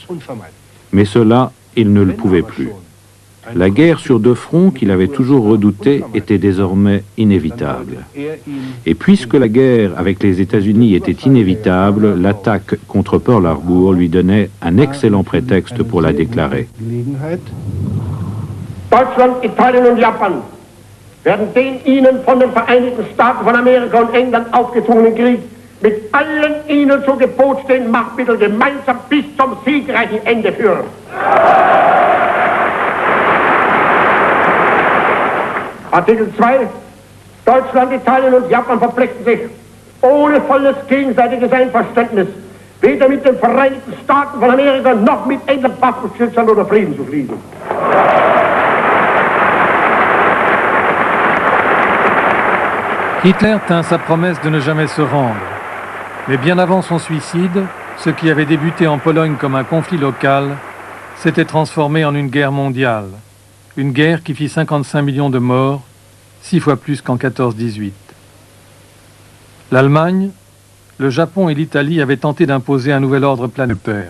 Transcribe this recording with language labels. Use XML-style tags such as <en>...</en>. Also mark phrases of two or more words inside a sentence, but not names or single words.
<fr>Mais cela, il ne le pouvait plus. La guerre sur deux fronts qu'il avait toujours redoutée était désormais inévitable. Et puisque la guerre avec les États-Unis était inévitable, l'attaque contre Pearl Harbor lui donnait un excellent prétexte pour la déclarer.</fr> <de>Deutschland, Italien und Japan werden den ihnen von den Vereinigten Staaten von Amerika und England aufgezwungenen Krieg mit allen ihnen zu Gebot stehenden Machtmitteln gemeinsam bis zum siegreichen Ende führen. Artikel 2. Deutschland, Italien und Japan verpflichten sich ohne volles gegenseitiges Einverständnis weder mit den Vereinigten Staaten von Amerika noch mit England Waffenstillstand oder Frieden zu schließen.</de> <fr>Hitler tint sa promesse de ne jamais se rendre. Mais bien avant son suicide, ce qui avait débuté en Pologne comme un conflit local s'était transformé en une guerre mondiale. Une guerre qui fit 55 millions de morts, 6 fois plus qu'en 14-18. L'Allemagne, le Japon et l'Italie avaient tenté d'imposer un nouvel ordre planétaire.</fr>